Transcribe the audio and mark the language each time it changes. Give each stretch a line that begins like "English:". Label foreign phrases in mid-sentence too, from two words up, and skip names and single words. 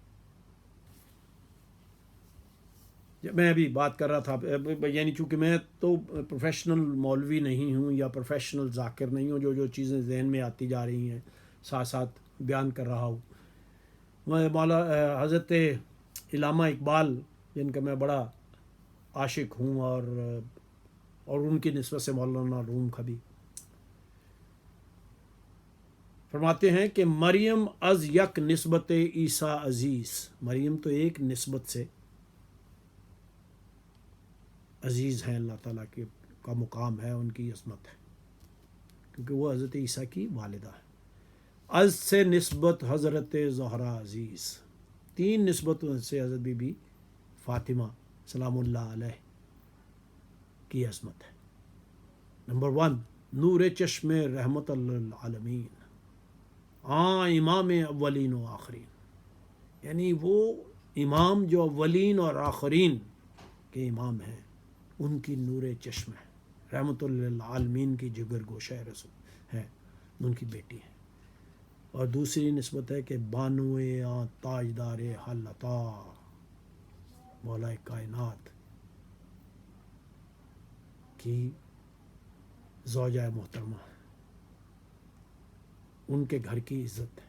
Urdu: میں ابھی بات کر رہا تھا، یعنی چونکہ میں تو پروفیشنل مولوی نہیں ہوں یا پروفیشنل ذاکر نہیں ہوں، جو چیزیں ذہن میں آتی جا رہی ہیں ساتھ ساتھ بیان کر رہا ہوں۔ میں حضرت علامہ اقبال جن کا میں بڑا عاشق ہوں، اور ان کی نسبت سے مولانا روم کا بھی، فرماتے ہیں کہ
Persian: مریم از یک نسبت عیسیٰ عزیز،
Urdu: مریم تو ایک نسبت سے عزیز ہیں، اللہ تعالیٰ کا مقام ہے، ان کی عظمت ہے، کیونکہ وہ حضرت عیسیٰ کی والدہ ہے۔
Persian: از سے نسبت حضرت زہرا عزیز،
Urdu: تین نسبتوں سے حضرت بی بی فاطمہ
Arabic: سلام اللہ علیہ
Urdu: کی عظمت ہے۔ نمبر 1
Persian: نور چشم رحمت للعالمین، امام اولین و آخرین،
Urdu: یعنی وہ امام جو اولین اور آخرین کے امام ہیں، ان کی نور چشم ہے، رحمت للعالمین کی جگر گوشہ رسول ہے، ان کی بیٹی ہے۔ اور دوسری نسبت ہے کہ
Persian: بانوئے تاجدار حل عطا،
Urdu: مولا کائنات کی زوجہ محترمہ، ان کے گھر کی عزت ہے۔